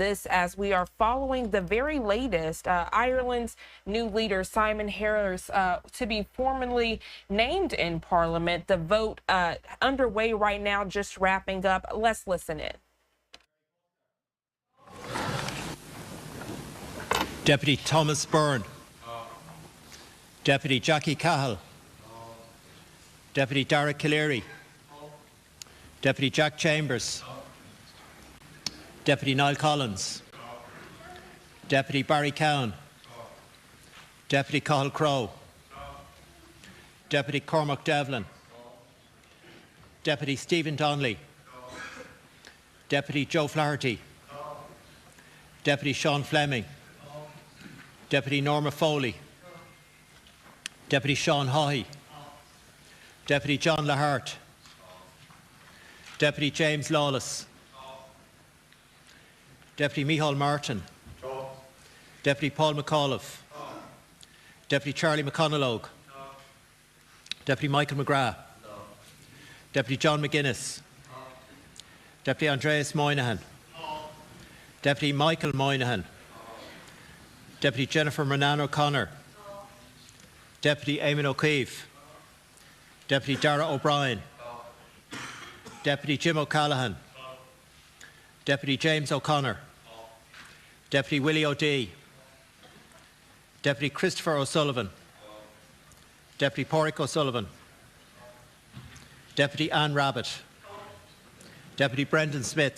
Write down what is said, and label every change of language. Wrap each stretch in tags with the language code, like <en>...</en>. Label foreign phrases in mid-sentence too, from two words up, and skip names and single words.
<en>This as we are following the very latest Ireland's new leader, Simon Harris, to be formally named in Parliament. The vote underway right now, just wrapping up. Let's listen in. Deputy Thomas Byrne. Deputy Jackie Cahill. Deputy Dara Callery. Deputy Jack Chambers. Deputy Niall Collins. Deputy Barry Cowan. Deputy Cahill Crowe. Deputy Cormac Devlin. Deputy Stephen Donnelly. Deputy Joe Flaherty. Deputy Sean Fleming. Deputy Norma Foley. Deputy Sean Haughey. Deputy John Lahart. Deputy James Lawless. Deputy Micheál Martin. Deputy Paul McAuliffe. Deputy Charlie McConalogue. Deputy Michael McGrath. Deputy John McGuinness. Deputy Andreas Moynihan. Deputy Michael Moynihan. Deputy Jennifer Monan O'Connor. Deputy Eamon O'Keefe. Deputy Dara O'Brien. Deputy Jim O'Callaghan. Deputy James O'Connor. Deputy Willie O'Dea. Deputy Christopher O'Sullivan. Deputy Pádraig O'Sullivan. Deputy Anne Rabbitt. Deputy Brendan Smith.</en>